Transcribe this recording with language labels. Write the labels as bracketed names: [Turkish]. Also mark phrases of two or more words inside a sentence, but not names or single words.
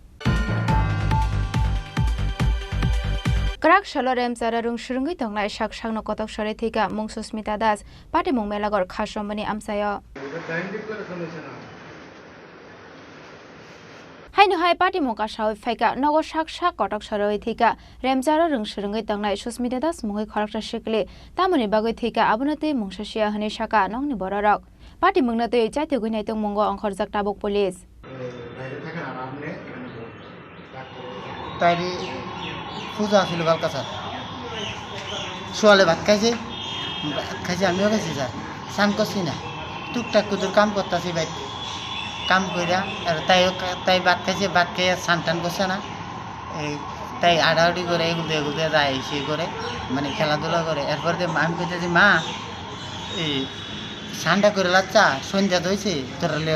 [Kok Borok] क्राक शलो रेमचारा रुंग सुरुंगै तंगनाय साक सांनो कतक सरे थेका मुं सुस्मिता दास पार्टी मुं मेलागर खासरमनि आमसाय हाइनो हाय पार्टी मुं कासाव फायका नगर साक साक कटक सरे थेका रेमचारा रुंग सुरुंगै तंगनाय सुस्मिता दास मुंगै खरकटा शिकले तामनि बागै थेका आबुनते मुंससिया हने साका नंगनि बररक पार्टी मुंनते चाइते गइनायतों मुंगो अंखर जाक ताबक पुलिस [Bangla] ताइरि पूजा ছিল কালকা স্যার সোয়ালে ভাত খাইছে আমিও খাইছি স্যার স্নান করছি না টুকটাক কুতুর কাম করতেছি ভাই কাম কইরা আর তাই ভাত খাইছে ভাত খাইয়া স্নান টান করছে না এই তাই আড়াআড়ি করে এগুলো যায় সে করে মানে খেলাধুলা করে এরপর আমি কইতেছি মা এই স্নানটা করে লাচ্চা সন্ধ্যা হয়েছে তোরা